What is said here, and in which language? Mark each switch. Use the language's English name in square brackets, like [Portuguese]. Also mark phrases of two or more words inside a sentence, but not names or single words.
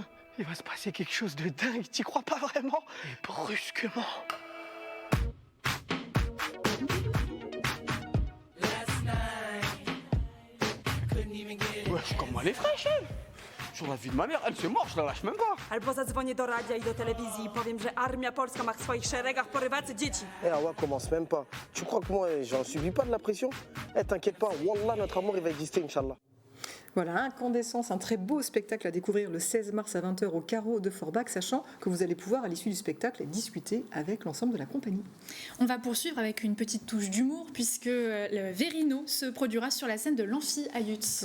[French] Il va se passer quelque chose de dingue, t'y crois pas vraiment? Et brusquement... Wesh, comme elle est fraîche, elle! Sur la vie de ma mère, elle c'est mort, je la lâche même pas. [Polish] Albo zadzwonię do radia i do telewizji i powiem, że Armia Polska ma w swoich szeregach porywacy dzieci. [French] Awa, commence même pas. Tu crois que moi, j'en subis pas de la pression? T'inquiète pas, Wallah, notre amour, il va exister, Inch'Allah. Voilà, Incandescence, un très beau spectacle à découvrir le 16 mars à 20h au carreau de Forbach, sachant que vous allez pouvoir, à l'issue du spectacle, discuter avec l'ensemble de la compagnie. On va poursuivre avec une petite touche d'humour, puisque Verino se produira sur la scène de l'Amphi à Yutz.